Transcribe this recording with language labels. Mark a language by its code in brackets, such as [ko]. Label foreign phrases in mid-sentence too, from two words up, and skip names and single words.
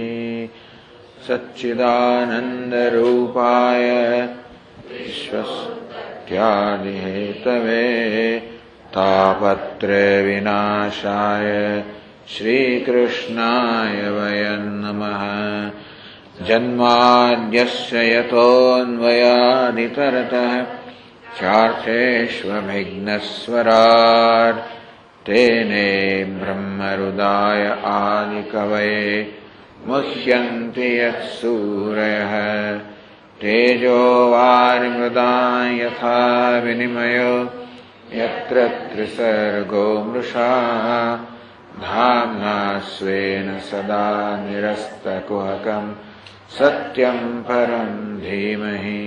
[sa] સચ્ચિદાનંદરૂપાય વિશ્વસ્ત્યાદિહેતવે તાપત્રય વિનાશાય શ્રીકૃષ્ણાય વયં નમઃ. જન્માદ્યસ્ય યતોऽન્વયાદિતરતઃ ચાર્થેष्वभिघ्नस्वराट् तेने ब्रह्महृदाय आदिकवये मुह्यन्ति यः सूरयः. तेजो वारिमृदां यथा विनिमयो यत्र त्रिसर्गो मृषा धाम्ना स्वेन सदा निरस्तकुहकं सत्यं परं धीमहि.